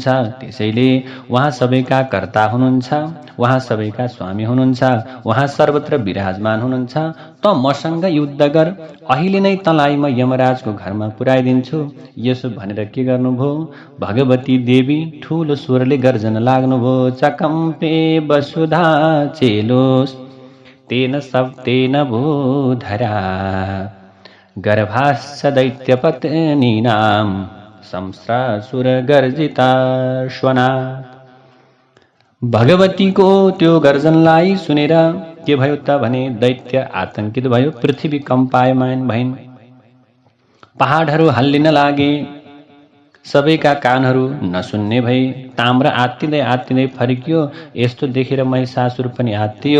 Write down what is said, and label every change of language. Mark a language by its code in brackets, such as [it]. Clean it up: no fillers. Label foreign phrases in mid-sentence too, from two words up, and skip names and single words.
[ne] त्यसैले उहाँ सबैका कर्ता हुनुहुन्छ, उहाँ सबैका स्वामी हुनुहुन्छ, उहाँ सर्वत्र विराजमान हुनुहुन्छ। त मसँग युद्ध गर, अहिले नै तँलाई म यमराजको घरमा पुर्याइदिन्छु। यसो भनेर के गर्नुभयो, भगवती देवी ठुलो स्वरले गर्जन लाग्नुभयो, [sa] चकम्पे वसुधा चेलोस तेन सप्तेन भूधरा गर्भाश्च दैत्यपत्नीनां संस्रासुर गर्जिता श्वना। [ne] भगवतीको त्यो गर्जनलाई सुनेर के भयो त भने दैत्य आतंकित भयो, पृथ्वी कम्पायमान भइन्। पहाडहरू हल्लिन लागे, सबैका कानहरू नसुन्ने भई। ताम्र आत्तिँदै आत्तिँदै फर्कियो। यस्तो देखेर महिषासुर पनि आत्तियो।